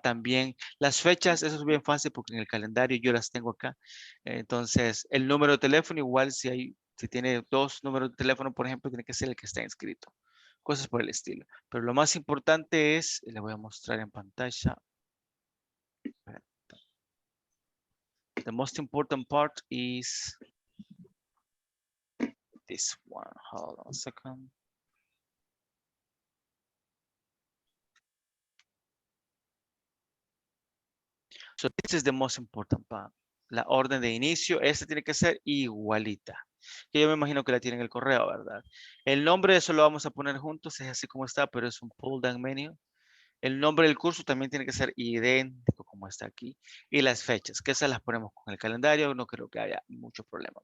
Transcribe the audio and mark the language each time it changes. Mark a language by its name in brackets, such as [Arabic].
[Spanish] También las fechas, eso es bien fácil porque en el calendario yo las tengo acá. Entonces, el número de teléfono, igual si tiene 2 números de teléfono, por ejemplo, tiene que ser el que está inscrito. Cosas por el estilo. Pero lo más importante es, le voy a mostrar en pantalla. [English] The most important part is this one. Hold on a second. So this is the most important part. [Spanish] La orden de inicio, esta tiene que ser igualita. Que yo me imagino que la tienen en el correo, ¿verdad? El nombre, eso lo vamos a poner juntos, es así como está, pero es un pull down menu. El nombre del curso también tiene que ser idéntico como está aquí. Y las fechas, que esas las ponemos con el calendario, no creo que haya mucho problema.